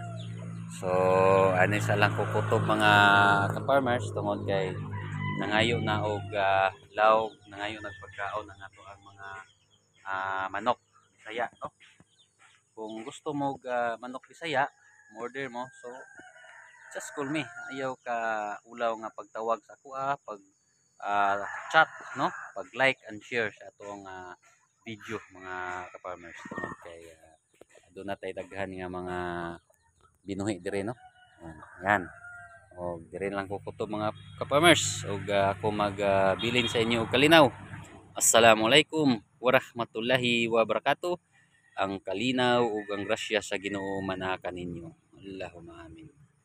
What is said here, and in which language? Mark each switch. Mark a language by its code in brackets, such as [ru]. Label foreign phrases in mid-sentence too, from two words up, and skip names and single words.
[ceb] So ani sa lang kukutob mga ka-farmers tungod kay nangayo na og lawg, nangayo nagpagkaon na nato ang mga manok Bisaya, no? Kung gusto mo manok Bisaya, order mo. [en] So just call me. [ceb] Ayaw ka ulaw nga pagtawag sa ako pag chat, no? Pag [en] like and share [ceb] sa atong video mga ka-farmers tungod kay [tl] doon na tayo [ceb] daghan nga mga binuhi dire, no? Yan. O dire lang ko kuto mga ka-farmers ug ako magbilin sa inyo og kalinaw. [ar] السلام عليكم ورحمة الله وبركاته. [ceb] Ang kalinaw ug ang grasya sa Ginoo manakan ninyo. [ar] اللهم آمين.